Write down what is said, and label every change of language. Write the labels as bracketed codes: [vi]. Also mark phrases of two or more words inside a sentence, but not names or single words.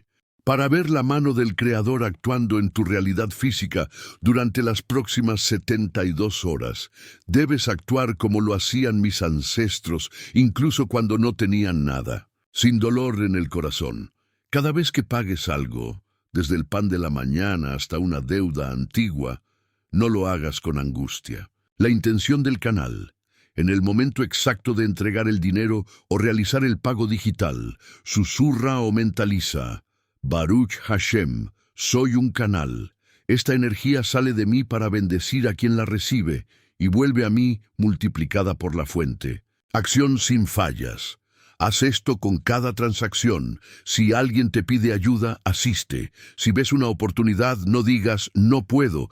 [es] Para ver la mano del Creador actuando en tu realidad física durante las próximas 72 horas, debes actuar como lo hacían mis ancestros, incluso cuando no tenían nada, sin dolor en el corazón. Cada vez que pagues algo, desde el pan de la mañana hasta una deuda antigua, no lo hagas con angustia. La intención del canal, en el momento exacto de entregar el dinero o realizar el pago digital, susurra o mentaliza: [he] ברוך השם, [es] soy un canal. Esta energía sale de mí para bendecir a quien la recibe y vuelve a mí multiplicada por la fuente. Acción sin fallas. Haz esto con cada transacción. Si alguien te pide ayuda, asiste. Si ves una oportunidad, no digas no puedo.